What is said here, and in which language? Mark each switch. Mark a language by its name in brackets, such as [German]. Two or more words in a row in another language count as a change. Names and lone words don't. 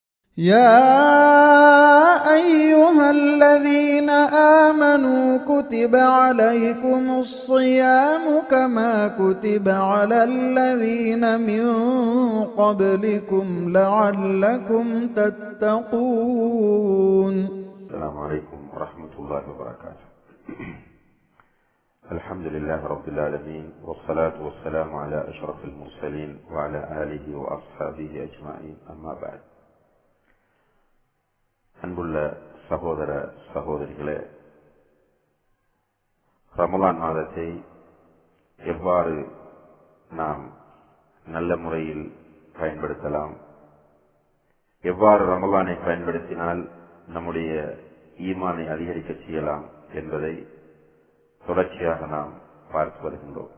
[Arabic] يا أيها الذين آمنوا كتب عليكم الصيام كما كتب على الذين من قبلكم لعلكم تتقون. السلام عليكم ورحمة الله وبركاته. الحمد لله رب العالمين، والصلاة والسلام على أشرف المرسلين وعلى آله وأصحابه أجمعين. أما بعد. [Tamil] அன்புள்ள சகோதர சகோதரிகளே, ரமலான் மாதத்தை எவ்வாறு நாம் நல்ல முறையில் பயன்படுத்தலாம், எவ்வாறு ரமலானை பயன்படுத்தினால் நம்முடைய ஈமானை அதிகரிக்க செய்யலாம் என்பதை தொடர்ச்சியாக நாம் பார்த்து வருகின்றோம்.